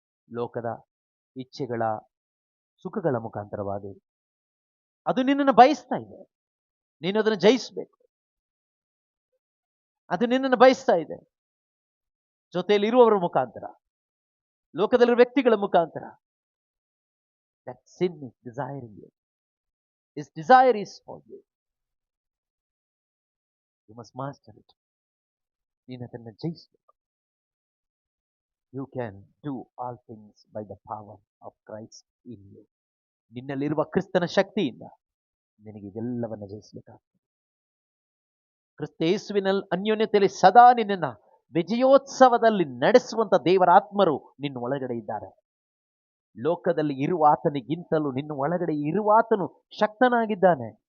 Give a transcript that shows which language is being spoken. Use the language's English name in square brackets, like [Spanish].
[Kannada] ಲೋಕದ ಇಚ್ಛೆಗಳ ಸುಖಗಳ ಮುಖಾಂತರವಾಗಿ ಅದು ನಿನ್ನನ್ನು ಬಯಸ್ತಾ ಇದೆ. ನೀನು ಅದನ್ನು ಜಯಿಸಬೇಕು. ಅದು ನಿನ್ನನ್ನು ಬಯಸ್ತಾ ಇದೆ. ಜೊತೆಯಲ್ಲಿ ಇರುವವರ ಮುಖಾಂತರ, ಲೋಕದಲ್ಲಿರುವ ವ್ಯಕ್ತಿಗಳ ಮುಖಾಂತರ. [English] That sin is desiring you. His desire is for you. You must master it. [Kannada] ನೀನು ಅದನ್ನು ಜಯಿಸಬೇಕು. [English] You can do all things by the power of Christ in you. [Kannada] ನಿನ್ನಲ್ಲಿರುವ ಕ್ರಿಸ್ತನ ಶಕ್ತಿಯಿಂದ ನಿನಗೆ ಇದೆಲ್ಲವನ್ನು ಜಯಿಸಬೇಕಾಗ್ತದೆ. ಕ್ರಿಸ್ತ ಯೇಸುವಿನಲ್ಲಿ ಅನ್ಯೋನ್ಯತೆಯಲ್ಲಿ ಸದಾ ನಿನ್ನನ್ನು ವಿಜಯೋತ್ಸವದಲ್ಲಿ ನಡೆಸುವಂತ ದೇವರ ಆತ್ಮರು ನಿನ್ನ ಒಳಗಡೆ ಇದ್ದಾರೆ. ಲೋಕದಲ್ಲಿ ಇರುವ ಆತನಿಗಿಂತಲೂ ನಿನ್ನ ಒಳಗಡೆ ಇರುವ ಆತನು ಶಕ್ತನಾಗಿದ್ದಾನೆ.